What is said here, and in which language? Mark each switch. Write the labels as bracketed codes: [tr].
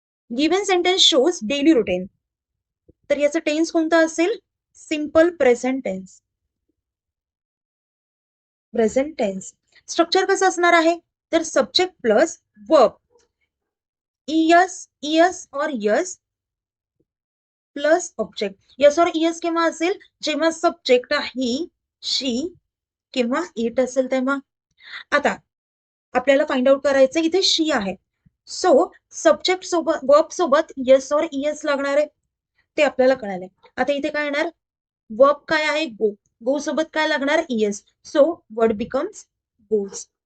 [en] Given sentence shows daily routine. [mr] तर याचं tense कोणतं असेल simple present tense. Present tense. Structure कसं असणार आहे तर सब्जेक्ट प्लस वर्ब. [en] Es, es और s plus object. [mr] यस और इयस केव्हा असेल जेव्हा सब्जेक्ट ही, शी किंवा इट असेल तेव्हा. आता आपल्याला फाइंड आउट करायचं, इथे शी आहे, सो सब्जेक्ट सोबत वर्ब सोबत यस और इयस लागणार आहे, ते आपल्याला कळालंय. आता इथे काय येणार, वर्ब काय आहे गो, गो सोबत काय लागणार इयस, [en] So word becomes goes.